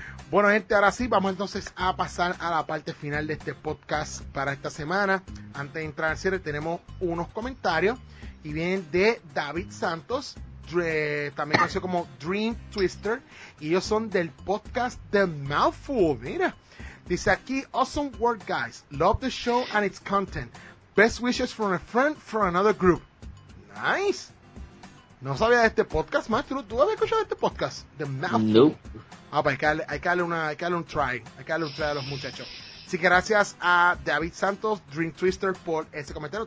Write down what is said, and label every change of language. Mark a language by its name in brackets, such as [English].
[Spanish] Bueno, gente, ahora sí, vamos entonces a pasar a la parte final de este podcast para esta semana. Antes de entrar al cierre, tenemos unos comentarios y vienen de David Santos, también conocido como Dream Twister, y ellos son del podcast The Mouthful. Mira, dice aquí: [English] awesome work, guys. Love the show and its content. Best wishes from a friend from another group. Nice. [Spanish] No sabía de este podcast, maestro. ¿Tú habías escuchado este podcast? [English] The Mouthful. Nope. [Spanish] Ah, pues hay que darle un try a los muchachos. Así que gracias a David Santos, Dream Twister, por ese comentario.